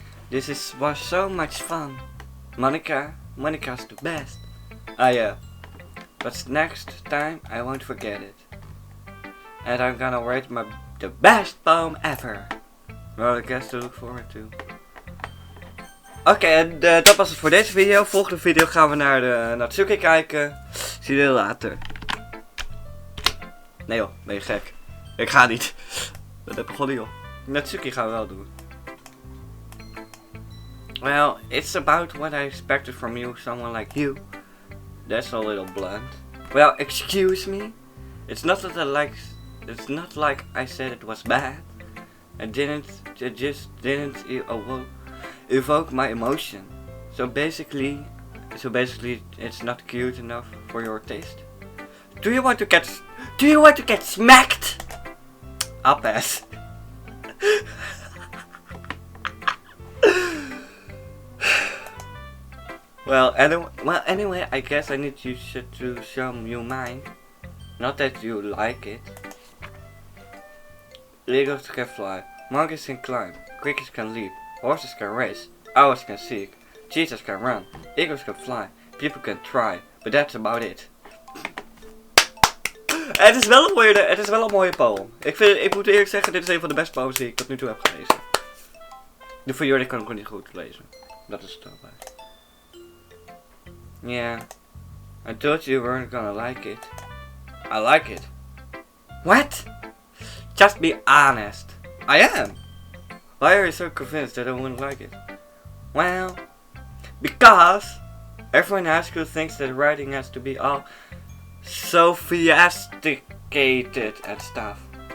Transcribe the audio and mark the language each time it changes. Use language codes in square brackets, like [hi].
[en] Was so much fun. Monica's the best. Yeah. But next time I won't forget it. And I'm gonna write the best poem ever. Well, I guess to look forward to. [nl] Oké, en dat was het voor deze video. Volgende video gaan we naar Natsuki kijken. Zie je later. Nee joh, ben je gek. Ik ga niet. Dat heb ik begonnen joh. Natsuki gaan we wel doen. [en] Well, it's about what I expected from you, someone like you. That's a little blunt. Well, excuse me. It's not like I said it was bad. It just didn't evoke my emotion. So basically it's not cute enough for your taste. Do you want to get smacked? I'll pass. Well, anyway, I guess I need to show you mine. Not that you like it. Eagles can fly, monkeys can climb, crickets can leap, horses can race, owls can seek, cheetahs can run, eagles can fly, people can try, but that's about it. [nl] Het is wel een mooie poem. Ik moet eerlijk zeggen, dit is een van de beste poems die ik tot nu toe heb gelezen. De voor jullie kan ik ook niet goed lezen. Dat is het ook bij. [en] Yeah. I told you weren't gonna like it. I like it. What? Just be honest. I am. Why are you so convinced that I wouldn't like it? Well, because everyone in high school thinks that writing has to be all sophisticated and stuff.